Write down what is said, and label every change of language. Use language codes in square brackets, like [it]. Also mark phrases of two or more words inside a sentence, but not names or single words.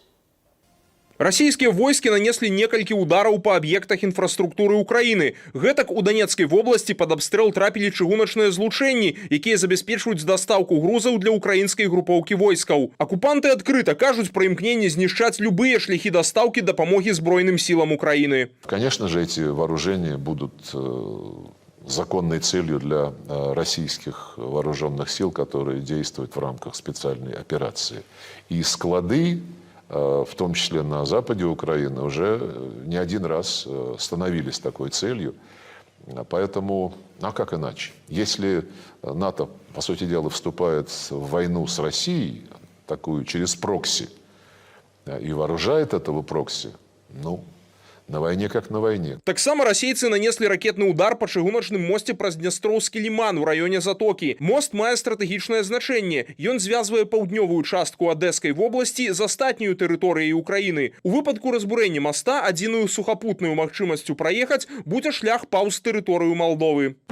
[be] Расійскія войскі нанеслі некалькі удараў па аб'ектах інфраструктуры ўкраіны. Гэтак у Донецкай вобласці пад абстрэл трапілі чыгуначныя злучэнні, якія забяспечваюць дастаўку грузаў для украінскай групоўкі войскаў. Акупанты адкрыта кажуць пра імкненне знішчаць любыя шляхі дастаўкі дапамогі збройным сілам Украіны. [ru] Конечно же, эти вооружения будут законной целью для российских вооруженных сил, которые действуют в рамках специальной операции. И склады, в том числе на западе Украины, уже не один раз становились такой целью. Поэтому, а как иначе? Если НАТО, по сути дела, вступает в войну с Россией, такую через прокси, и вооружает этого прокси, ну, на войне как на войне. [be] Таксама расейцы нанеслі ракетны удар па чыгуначным мосце праз Днястроўскі ліман у раёне Затокі. Мост мае стратэгічнае значэнне. Ён звязвае паўднёвую частку Адэскай вобласці з астатняю тэрыторыяй Украіны. У выпадку разбурэння моста адзіную сухапутную магчымасцю праехаць будзе шлях паўз тэрыторыю Малдовы.